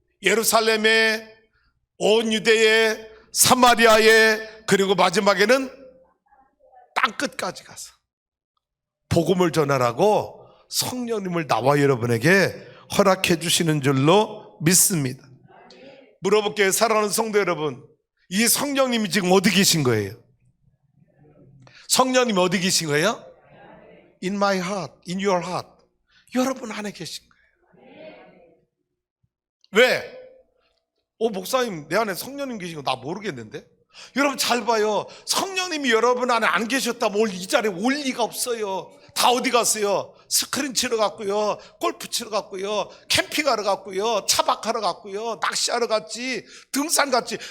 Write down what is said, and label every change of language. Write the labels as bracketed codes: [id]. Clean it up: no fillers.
[ko] 예루살렘에, 온 유대에, 사마리아에, 그리고 마지막에는 땅끝까지 가서 복음을 전하라고 성령님을 나와 여러분에게 허락해 주시는 줄로 믿습니다. 물어볼게요. 사랑하는 성도 여러분, 이 성령님이 지금 어디 계신 거예요? 성령님이 어디 계신 거예요? [en] In my heart, in your heart. [ko] 여러분 안에 계신 거예요. 왜? 목사님, 내 안에 성령님 계신 거 나 모르겠는데? 여러분 잘 봐요. 성령님이 여러분 안에 안 계셨다면 이 자리에 올 리가 없어요. 다 어디 갔어요? 스크린 치러 갔고요, 골프 치러 갔고요, 캠핑하러 갔고요, 차박하러 갔고요, 낚시하러 갔지, 등산 갔지.